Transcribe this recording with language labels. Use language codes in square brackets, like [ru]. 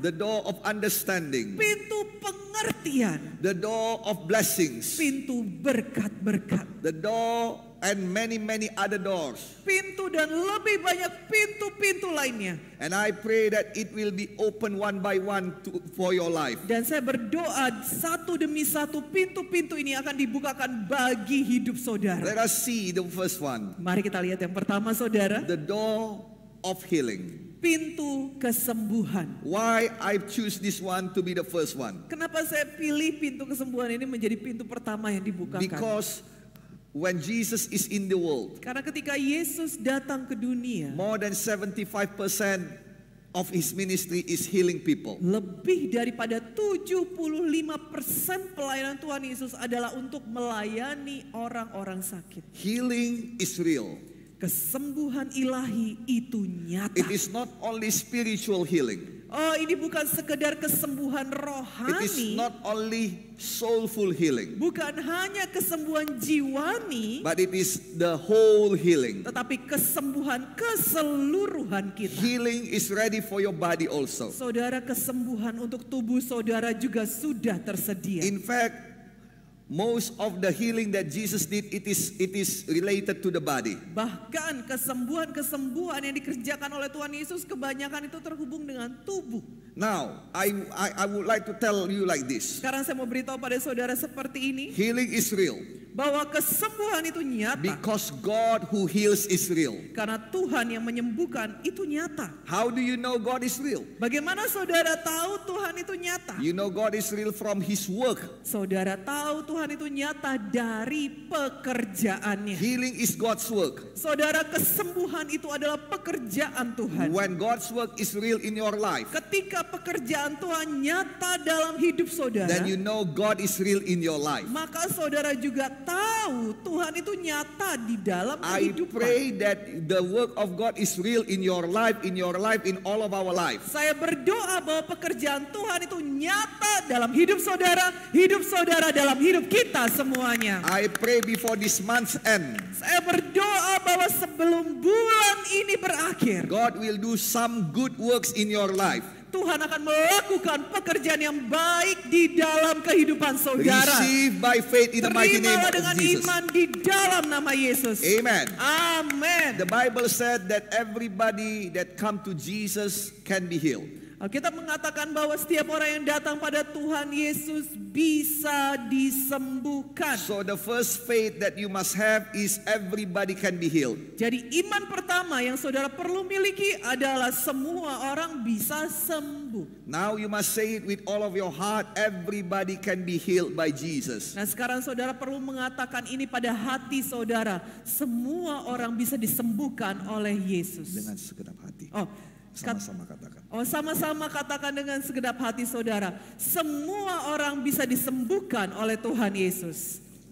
[en] the door of understanding, [id] Pintu pengertian. [en] the door of blessings, [id] Pintu berkat-berkat. [en] the door and many other doors. [id] Pintu dan lebih banyak pintu-pintu lainnya. [en] And I pray that it will be open one by one for your life. [id] Dan saya berdoa satu demi satu pintu-pintu ini akan dibukakan bagi hidup saudara. [en] Let us see the first one, [id] Mari kita lihat yang pertama saudara. [en] the door of healing. [id] Pintu kesembuhan. [en] Why I choose this one to be the first one? [id] Kenapa saya pilih pintu kesembuhan ini menjadi pintu pertama yang dibukakan? [en] Because when Jesus is in the world, [id] Karena ketika Yesus datang ke dunia, [en] more than 75% of his ministry is healing people. [id] lebih daripada 75% pelayanan Tuhan Yesus adalah untuk melayani orang-orang sakit. [en] Healing is real. [id] Kesembuhan ilahi itu nyata. [en] It is not only spiritual healing. [id] Oh, ini bukan sekedar kesembuhan [en] It is [id] rohani, [en] not only soulful healing, [id] bukan hanya kesembuhan jiwani, [en] but it is the whole healing. [id] tetapi kesembuhan keseluruhan kita. [en] Healing is ready for your body also. [id] Saudara, kesembuhan untuk tubuh saudara juga sudah tersedia. [en] In fact, most of the healing that Jesus did, it is related to the body. [id] Bahkan kesembuhan-kesembuhan yang dikerjakan oleh Tuhan Yesus kebanyakan itu terhubung dengan tubuh. [en] Now, I would like to tell you like this. [id] Sekarang saya mau beritahu pada saudara seperti ini. [en] Healing is real. [id] bahwa kesembuhan itu nyata. [en] Because God who heals is real. [id] Karena Tuhan yang menyembuhkan itu nyata. [en] How do you know God is real? [id] Bagaimana saudara tahu Tuhan itu nyata? [en] You know God is real from His work. [id] Saudara tahu Tuhan itu nyata dari pekerjaannya. [en] Healing is God's work. [id] Saudara, kesembuhan itu adalah pekerjaan Tuhan. [en] When God's work is real in your life, [id] Ketika pekerjaan Tuhan nyata dalam hidup saudara, [en] then you know God is real in your life. [id] maka saudara juga tahu Tuhan itu nyata di dalam [en] I [id] kehidupan. [en] pray that the work of God is real in your life, in all of our life. [id] Saya berdoa bahwa pekerjaan Tuhan itu nyata dalam hidup saudara dalam hidup kita semuanya. [en] I pray before this month's end, [id] Saya berdoa bahwa sebelum bulan ini berakhir, [en] God will do some good works in your life. [id] Tuhan akan melakukan pekerjaan yang baik di dalam kehidupan saudara. [en] Receive by faith in the mighty name [id] Terimalah [en] of [id] dengan [en] Jesus. [id] iman di dalam nama Yesus. [en] Amen. [id] Amin. [en] The Bible said that everybody that come to Jesus can be healed. [id] Alkitab mengatakan bahwa setiap orang yang datang pada Tuhan Yesus bisa disembuhkan. [en] So the first faith that you must have is everybody can be healed. [id] Jadi iman pertama yang saudara perlu miliki adalah semua orang bisa sembuh. [en] Now you must say it with all of your heart, everybody can be healed by Jesus. [id] Nah, sekarang saudara perlu mengatakan ini pada hati saudara. Semua orang bisa disembuhkan oleh Yesus. Dengan segenap hati. Sama-sama katakan. Sama-sama katakan dengan segenap hati saudara. Semua orang bisa disembuhkan oleh Tuhan Yesus.